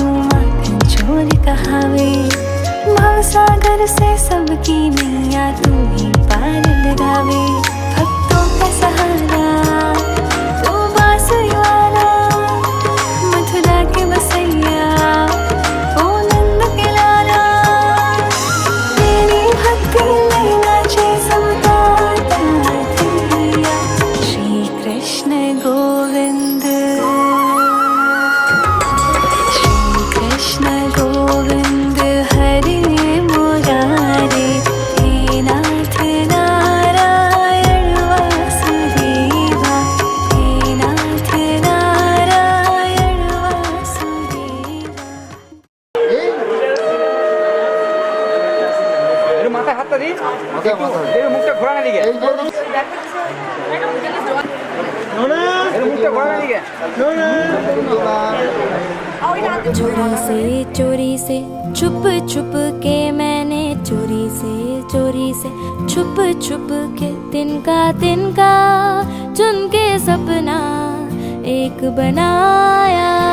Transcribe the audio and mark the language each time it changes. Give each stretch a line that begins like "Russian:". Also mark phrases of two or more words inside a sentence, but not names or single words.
Hindi: माखन चोर कहावे भवसागर से सबकी नैया तू ही पार लगावे भक्तों का सहारा तू बांसुरी वाला मथुरा के बसैया ओ नंद के लाला तेरी भक्ति में नाचे सबका ताथिया श्री कृष्ण गोविंद श्री कृष्ण गोविंद हरे मुरारे हे नाथ नारायण वासुदेवा हे नाथ नारायण वासुदेवा
Bangla: একটু মাথায় হাতটা দিই মাথায় মাথায় একটু মুখটা ঘোরানো দিকে এই যে একটু মুখটা ঘোরানো দিকে
Hindi: चोरी से छुप छुप के मैंने चोरी से छुप छुप के तिनका चुन के सपना एक बनाया